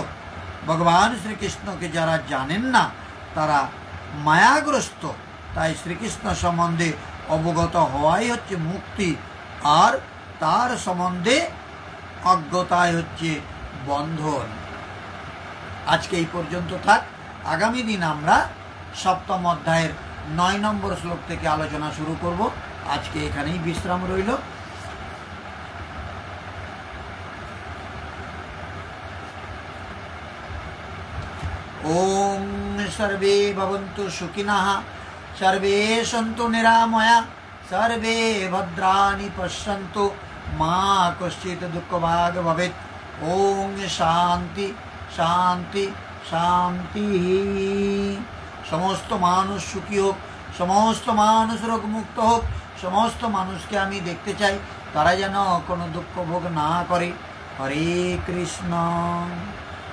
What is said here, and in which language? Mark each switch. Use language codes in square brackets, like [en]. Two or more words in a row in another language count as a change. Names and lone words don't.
[bn] ভগবান শ্রীকৃষ্ণকে যারা জানেন না তারা মায়াগ্রস্ত, তাই শ্রীকৃষ্ণ সম্বন্ধে অবগত হওয়াই হচ্ছে মুক্তি, আর তার সম্বন্ধে অজ্ঞতাই হচ্ছে বন্ধন। আজকে এই পর্যন্ত থাক। আগামী দিন আমরা 7ম অধ্যায়ের 9 নম্বর শ্লোক থেকে আলোচনা শুরু করব। আজকে এখানেই বিশ্রাম রইল। [sa] ওম সর্বে ভবন্তু সুখিনঃ, সর্বে সন্তু নিরাময়া, সর্বে ভদ্রাণি পশ্যন্তু, মা কশ্চিৎ দুঃখভাগ ভবেৎ। ওম শান্তি শান্তি শান্তি। [bn] সমস্ত মানুষ সুখী হোক, সমস্ত মানুষ রোগমুক্ত হোক, সমস্ত মানুষকে আমি দেখতে চাই তারা যেন কোনো দুঃখ ভোগ না করে। হরে কৃষ্ণ।